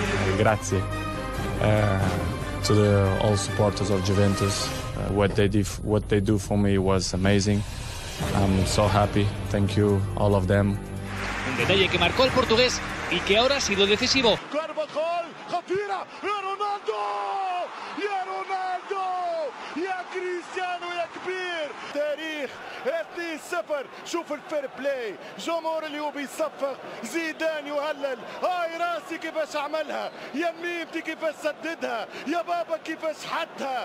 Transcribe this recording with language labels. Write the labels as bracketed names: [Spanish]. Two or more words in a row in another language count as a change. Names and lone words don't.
[English] grazie to all supporters of Juventus. What they do for me was amazing. I'm so happy. Thank you, all of them. [Spanish] Un detalle que marcó el portugués y que ahora ha sido decisivo. [Arabic] كارفاخال خطيرة يا رونالدو يا رونالدو يا كريستيانو يا كبير. تاريخ 2-0. شوف الفير بلاي، جمهور اليوم يصفق، زيدان يهلل. هاي راسي كيفاش عملها، يا ميمتي كيفاش سددها، يا بابا كيفاش حدها.